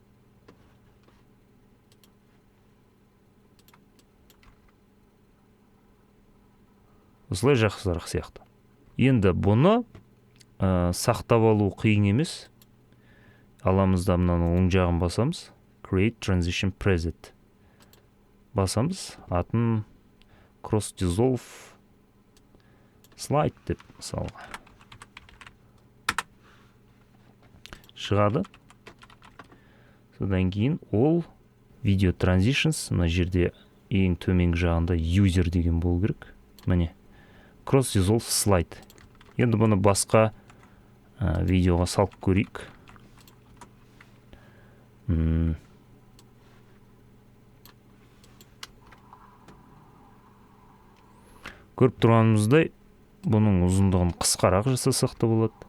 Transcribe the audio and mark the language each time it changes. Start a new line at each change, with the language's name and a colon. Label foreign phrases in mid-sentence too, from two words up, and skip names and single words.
Kazakh: Осылай жақсырақ сияқты. Енді бұны сақтап алу қиын емес. Аламыз да мынаны оң жағын басамыз.
English: Create transition preset.
Kazakh: Басамыз. Атын
English: cross dissolve slide
Kazakh: деп мысалға. Шығады. Содан кейін ол
English: video transitions,
Kazakh: мына жерде ең төменгі жағында user деген болу керек. Міне.
English: Cross dissolve slide.
Kazakh: Енді бұны басқа видеоға салып көрейік. Көріп тұрғанымыздай, бұның ұзындығын қысқарақ жасасақ та болады.